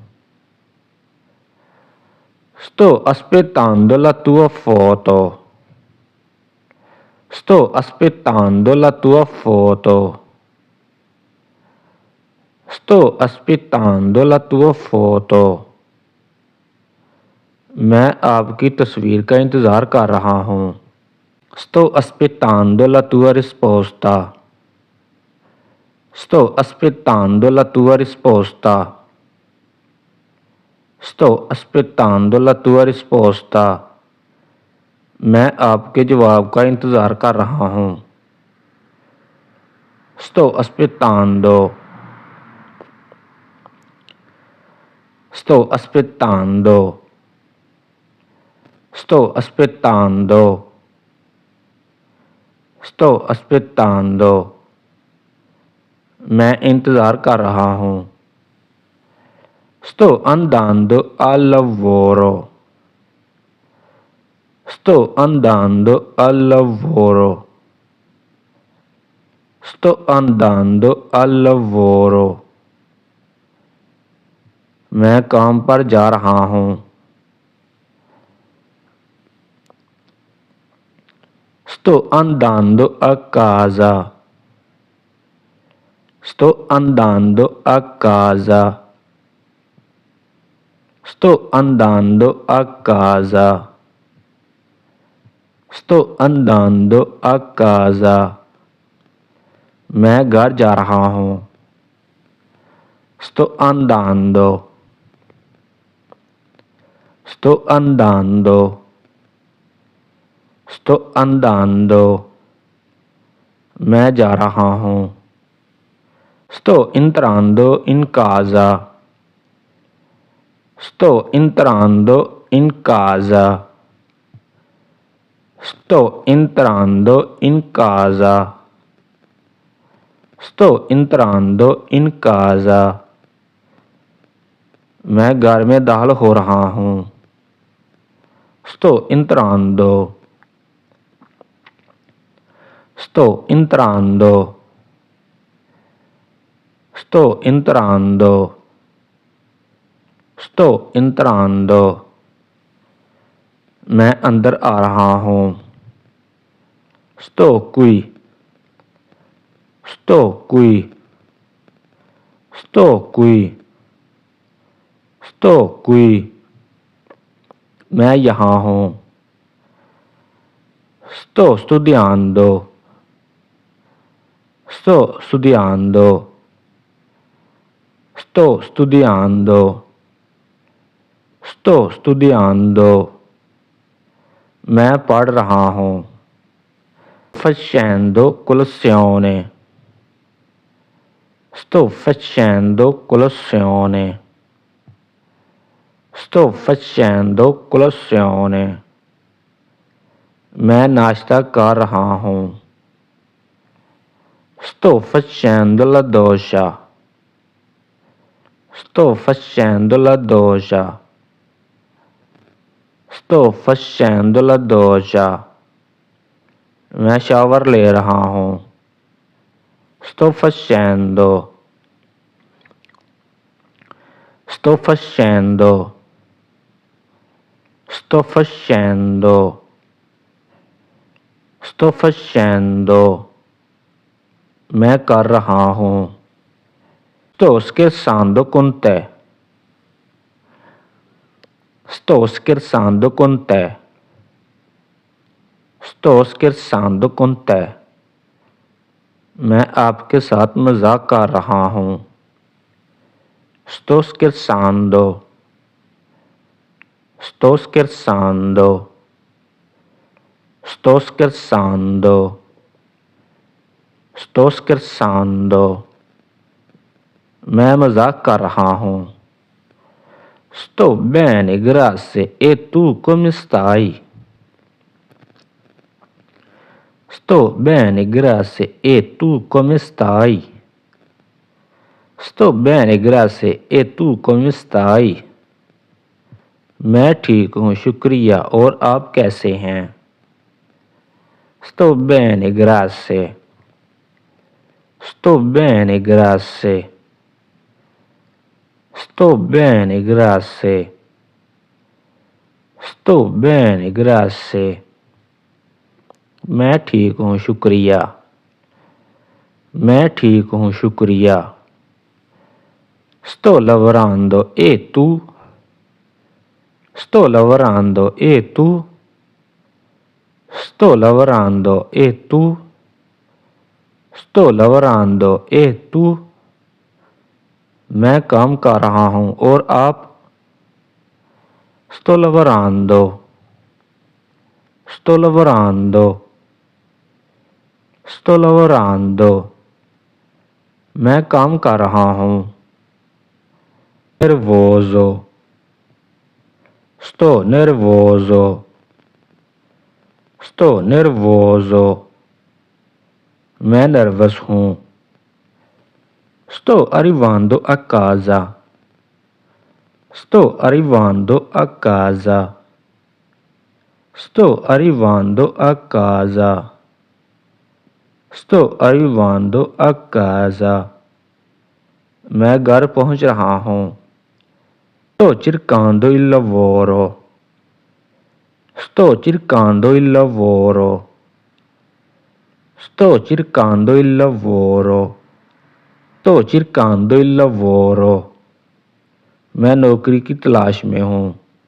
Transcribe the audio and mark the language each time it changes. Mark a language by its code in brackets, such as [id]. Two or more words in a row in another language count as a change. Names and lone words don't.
[it] Sto aspettando la tua foto. Sto aspettando la tua foto. Sto aspettando la tua foto. [hi] मैं आपकी तस्वीर का इंतज़ार कर रहा हूँ। [it] Sto aspettando la tua risposta. Sto aspettando la tua risposta. Sto aspettando la tua risposta. [hi] मैं आपके जवाब का इंतज़ार कर रहा हूँ। [it] Sto aspettando. Sto aspettando. Sto aspettando. Sto aspettando. [hi] मैं इंतज़ार कर रहा हूँ। [it] Sto andando al lavoro. Sto andando al lavoro. Sto andando al lavoro. [hi] मैं काम पर जा रहा हूँ। [it] Sto andando a casa. Sto andando a casa. Sto andando a casa. Sto andando a casa. [hi] मैं घर जा रहा हूँ। [it] Sto andando. Sto andando. Sto andando. [hi] मैं जा रहा हूँ। [it] Sto entrando in casa. Sto entrando in casa. Sto entrando in casa. Sto entrando in casa. [hi] मैं घर में दाखिल हो रहा हूँ। [it] Sto entrando. Sto entrando. Sto entrando. Sto entrando. [hi] मैं अंदर आ रहा हूँ। [it] Sto qui. Sto qui. Sto qui. Sto qui. [hi] मैं यहाँ हूँ। [it] Sto studiando. Sto studiando. Sto studiando. Sto studiando. [hi] मैं पढ़ रहा हूँ। [it] Facendo colazione. Sto facendo colazione. Sto facendo colazione. [hi] मैं नाश्ता कर रहा हूँ। [it] Sto facendo la doccia. Sto facendo la doccia. Sto facendo la doccia. [hi] मैं शावर ले रहा हूँ। [it] Sto facendo. Sto facendo. Sto facendo. Sto facendo. [hi] मैं कर रहा हूँ। [it] Sto scherzando con te. Sto scherzando con te. Sto scherzando con te. [hi] मैं आपके साथ मजाक कर रहा हूँ। [it] Sto scherzando. Sto scherzando. Sto scherzando. Sto scherzando. [hi] मैं मजाक कर रहा हूँ। [it] Sto bene, grazie. E tu come stai? Sto bene, grazie. E tu come stai? Sto bene, grazie. E tu come stai? [hi] मैं ठीक हूँ, शुक्रिया। और आप कैसे हैं? [it] Sto bene, grazie. Sto bene, grazie. Sto bene, grazie. Sto bene, grazie. [hi] मैं ठीक हूँ शुक्रिया। मैं ठीक हूँ शुक्रिया। [it] Sto lavorando e tu? Sto lavorando e tu? Sto lavorando e tu? Sto lavorando e tu? [hi] मैं काम कर रहा हूँ और आप? [it] Sto lavorando. Sto lavorando. Sto lavorando. [hi] मैं काम कर रहा हूँ। [it] Nervoso. Sto nervoso. Sto nervoso. [hi] मैं नर्वस हूँ। [it] Sto arrivando a casa. Sto arrivando a casa. Sto arrivando a casa. Sto arrivando a casa. [hi] मैं घर पहुँच रहा हूँ। [it] Sto cercando il lavoro. Sto cercando il lavoro. Sto cercando il lavoro. Sto cercando il lavoro. [hi] मैं नौकरी की तलाश में हूँ।